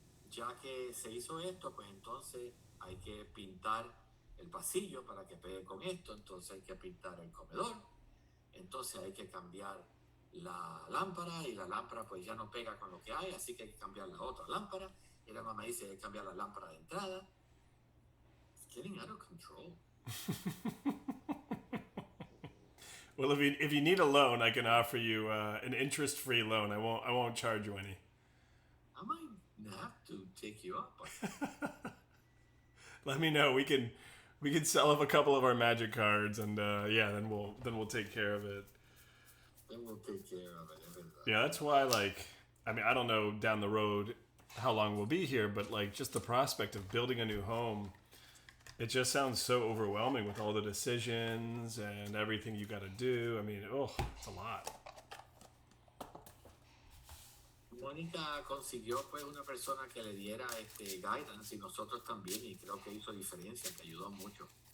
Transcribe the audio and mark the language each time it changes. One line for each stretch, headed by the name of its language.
Spanish: Ya que se hizo esto, pues entonces hay que pintar el pasillo para que pegue con esto, entonces hay que pintar el comedor, entonces hay que cambiar la lámpara y la lámpara pues ya no pega con lo que hay, así que hay que cambiar la otra lámpara y la mamá dice hay que cambiar la lámpara de entrada.
English: It's getting out of control. Well, if you need a loan, I can offer you an interest-free loan. I won't charge you any. I might have to take you up on that. Let me know. We can sell off a couple of our magic cards, and yeah, then we'll take care of it. Then we'll take care of it. Yeah, that's why. Like, I mean, I don't know down the road how long we'll be here, but like just the prospect of building a new home, it just sounds so overwhelming with all the decisions and everything you got to do. I mean, oh, it's a lot.
Spanish: Mónica consiguió pues una persona que le diera este guidance y nosotros también y creo que hizo diferencia, que ayudó mucho.